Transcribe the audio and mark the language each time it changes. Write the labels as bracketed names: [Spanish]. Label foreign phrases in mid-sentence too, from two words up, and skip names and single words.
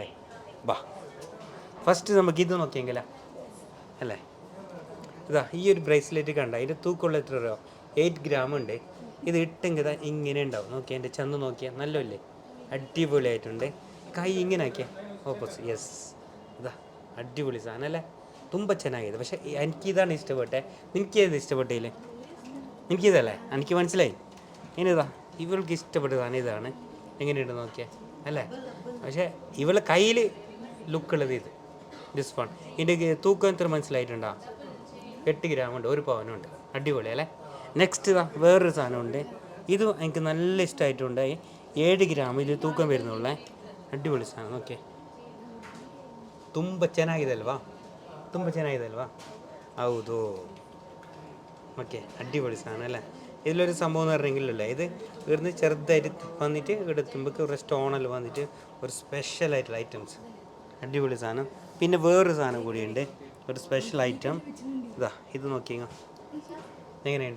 [Malayalam] വാ, ഫസ്റ്റ് നമുക്ക് ഇത് നോക്കിയെങ്കിലാ അല്ലേ. ഇതാ ഈ ഒരു ബ്രേസ്ലെറ്റ് കണ്ട, ഇതിൻ്റെ തൂക്കമുള്ള എത്ര രൂപ? 8 ഗ്രാം ഉണ്ട്. ഇത് ഇട്ടെങ്കിൽ ഇങ്ങനെ ഉണ്ടാവും. നോക്കിയാൽ എൻ്റെ ചന്ത് നോക്കിയാൽ നല്ലല്ലേ, അടിപൊളിയായിട്ടുണ്ട്. കൈ ഇങ്ങനെ ആക്കിയാൽ ഓപ്പോസിറ്റ്. യെസ്, ഇതാ അടിപൊളി സാധനം അല്ലേ, [Kannada] ತುಂಬ ಚೆನ್ನಾಗಿದೆ. [Malayalam] പക്ഷേ എനിക്കിതാണ് ഇഷ്ടപ്പെട്ടെ. എനിക്കേത് ഇഷ്ടപ്പെട്ടില്ലേ? എനിക്കിതല്ലേ, എനിക്ക് മനസ്സിലായി. ഇനിതാ ഇവൾക്ക് ഇഷ്ടപ്പെട്ടതാണ് ഇതാണ്. എങ്ങനെയുണ്ട് നോക്കിയാൽ അല്ലേ. പക്ഷേ ഇവളെ കയ്യിൽ ലുക്കുള്ളത് ഇത് [English] this one. [Malayalam] ഇതിൻ്റെ തൂക്കം എത്ര മനസ്സിലായിട്ടുണ്ടോ? 8 ഗ്രാം ഉണ്ട്, 1 പവനുണ്ട്. അടിപൊളി അല്ലേ. നെക്സ്റ്റ് ഇതാ വേറൊരു സാധനമുണ്ട്. ഇത് എനിക്ക് നല്ല ഇഷ്ടമായിട്ടുണ്ട്. 7 ഗ്രാം ഇത് തൂക്കം വരുന്നുള്ളേ. അടിപൊളി സാധനം. [Kannada] ಓಕೆ, ತುಂಬ ಚೆನ್ನಾಗಿದೆ ಅಲ್ವಾ, ತುಂಬ ಚೆನ್ನಾಗಿದೆ ಅಲ್ವಾ? ಹೌದು. [Malayalam] ഓക്കെ, അടിപൊളി സാധനം അല്ലേ. ഇതിലൊരു സംഭവം എന്ന് പറഞ്ഞെങ്കിലല്ലേ, ഇത് ഇവിടുന്ന് ചെറുതായിട്ട് വന്നിട്ട് ഇവിടെ എത്തുമ്പോൾ ഒരു സ്റ്റോണെല്ലാം വന്നിട്ട് ഒരു സ്പെഷ്യലായിട്ടുള്ള ഐറ്റംസ്. അടിപൊളി സാധനം. പിന്നെ വേറൊരു സാധനം കൂടിയുണ്ട്, ഒരു സ്പെഷ്യൽ ഐറ്റം. ഇതാ ഇത് നോക്കിങ്ങ, എങ്ങനെയുണ്ട്?